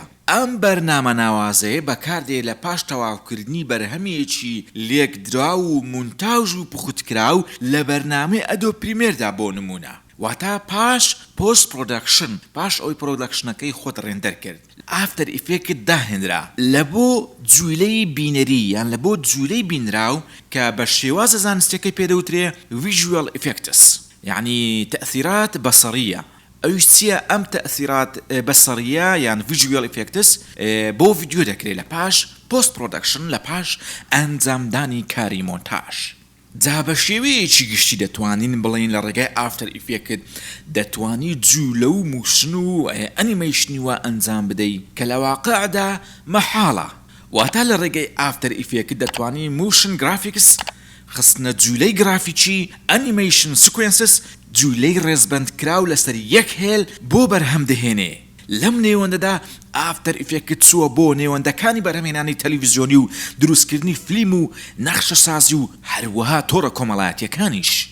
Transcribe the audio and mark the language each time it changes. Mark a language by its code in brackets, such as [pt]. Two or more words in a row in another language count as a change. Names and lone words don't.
[ckb] ئەم بەرنامە ناوازەیە بەکاردێ لە پاش تەواوکردنی بەرهەمێکی لێکدرا و مونتاژ و پخوتکراو لە بەرنامەی ئەدۆب پریمێردا بۆ نمونە واتە پاش [en] post production [ckb] پاش ئەوی پرۆدەکشنەکەی خۆت ڕێندەر کرد [en] after effect [ckb] داهێنرا لە بۆ جوولەی بینەری یان لە بۆ جوولەی بینراو کە بە شێوازە زانستیەکەی پێدەوترێ [en] visual effects [ckb] یعنی [ar] تەئثیرات بەسەڕیە [ckb] ئەوش چییە ئەم [ar] تەئثیرات بەسەڕیە [ckb] یان visual effects بۆ ڤیدیۆ دەکرێت لە پاش [en] post production [ckb] لە پاش ئەنجامدانی کاری مۆنتاژ جا بە شێوەیەکی گشتی دەتوانین بڵین لە ڕێگای [en] after effect [ckb] دەتوانی جوولە و موشن و ئەنیمەیشنی وە ئەنجام بدەیت کە لە واقعدا مەحاڵە واتە لە ڕێگای [en] after effect [ckb] دەتوانی [en] motion graphics [ckb] خستنە جوولەی گرافیکی [en] animation sequences [ckb] جوولەی ڕێزبەند کراو لەسەر یەک هێل بۆ بەرهەم دەهێنێ لەم نێوەندەدا [en] after effect [ckb] چووە بۆ نێوەندەکانی بەرهەمهێنانی تەلەڤیزیۆنی و دروستکردنی فلیم و نەخشەسازی و هەروەها تۆڕە کۆمەڵایەتیەکانیش